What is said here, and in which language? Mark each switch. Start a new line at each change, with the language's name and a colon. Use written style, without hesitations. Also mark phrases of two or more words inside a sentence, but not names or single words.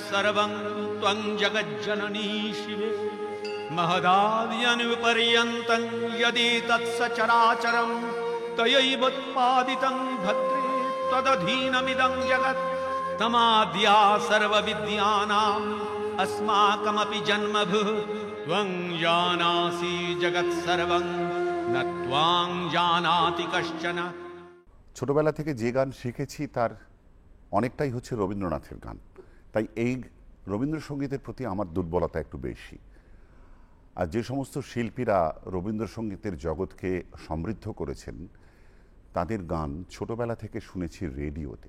Sanskrit: सर्वं त्वं जगज्जननी शिवे महदाद्यनुपर्यन्तं यदि तत्सचराचरं तयैवोत्पादितं भद्रे त्वदधीनमिदं जगत् तमाद्या सर्वविद्यानाम् अस्माकमपि जन्मभूः त्वं जानासि जगत् सर्वं न त्वां जानाति कश्चन।
Bangla: ছোটবেলা থেকে যে গান শিখেছি তার অনেকটাই হচ্ছে রবীন্দ্রনাথের গান, তাই এই রবীন্দ্রসঙ্গীতের প্রতি আমার দুর্বলতা একটু বেশি। আর যে সমস্ত শিল্পীরা রবীন্দ্রসঙ্গীতের জগৎকে সমৃদ্ধ করেছেন তাদের গান ছোটবেলা থেকে শুনেছি রেডিওতে।